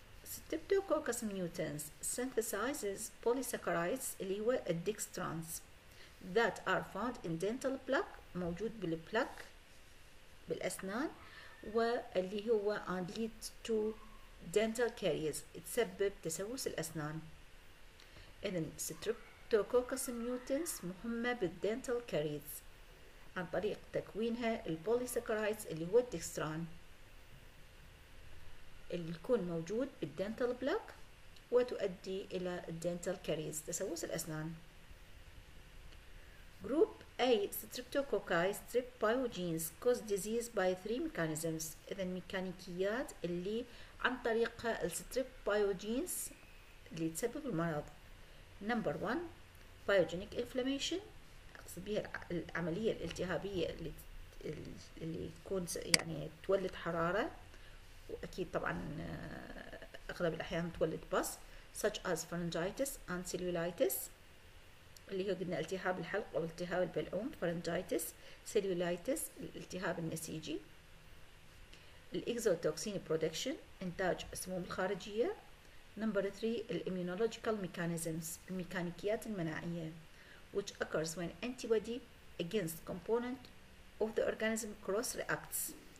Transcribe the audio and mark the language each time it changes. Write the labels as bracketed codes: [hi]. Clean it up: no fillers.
[en] Streptococcus mutans synthesizes polysaccharides [ar] اللي هو الدextrans [en] that are found in dental plaque [ar] موجود بالبلاك بالأسنان واللي هو [en] and lead to dental caries [ar] تسبب تسوس الأسنان. إذن Streptococcus mutans مهمة بالدنتال كاريز عن طريق تكوينها البوليساكرايدز اللي هو الدكستران اللي يكون موجود بالدنتال بلاك وتؤدي إلى الدنتال كاريز تسوس الأسنان. [en] Group A Streptococci strep pyogenes cause disease by 3 mechanisms. [ar] إذا ميكانيكيات اللي عن طريقها الستريب بايوجينز اللي تسبب المرض. [en] Number 1 pyogenic inflammation [ar] أقصد بها العملية الالتهابية اللي تكون يعني تولد حرارة وأكيد طبعا أغلب الأحيان تولد بص [en] such as pharyngitis and cellulitis [ar] اللي هو قلنا التهاب الحلق أو التهاب البلعوم pharyngitis cellulitis الالتهاب النسيجي. الإكزوتوكسين برودكشن إنتاج السموم الخارجية. [en] Number 3 الimmunological mechanisms [ar] الميكانيكيات المناعية [en] which occurs when antibody against component of the organism cross reacts.